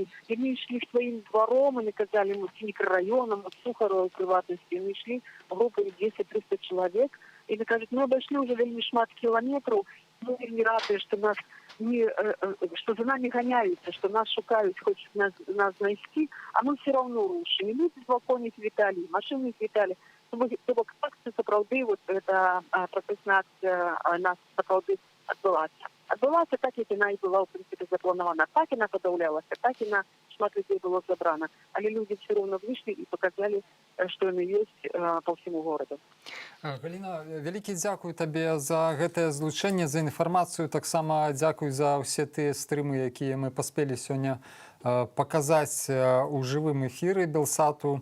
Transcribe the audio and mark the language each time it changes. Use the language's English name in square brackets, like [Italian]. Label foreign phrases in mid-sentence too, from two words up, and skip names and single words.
[Belarusian] Яны ішлі сваім дваром, і казалі, мікрараёнам, Сухарова, прыватнасці. Яны ішлі групай 200-300 чалавек, і мы кажуць, мы абайшлі ўжо вельмі шмат кіламетраў. Мы вельмі радыя, што за нами ганяюцца, што нас шукаюць, хочуць нас знайсці, а мы [Russian] все равно [Belarusian] рушым. І людзі з балконіць віталі, машыны віталі. То бок акцыя сапраўды, [Russian] вот эта [Belarusian] працэсная акцыя нас сапраўды адбылася. Адбылася так, як яна і была, у прынцыпе, запланавана. Так яна падаўлялася, так яна шмат людзей было забрана. Але людзі [Russian] все равно [Belarusian] выйшлі і паказалі, што яны ёсць па ўсяму гораду. Галіна, вялікі дзякуй табе за гэтае злучэнне, за інфармацыю. Таксама дзякуй за ўсе тыя стрымы, якія мы паспелі сёння паказаць у жывым эфіры Белсату.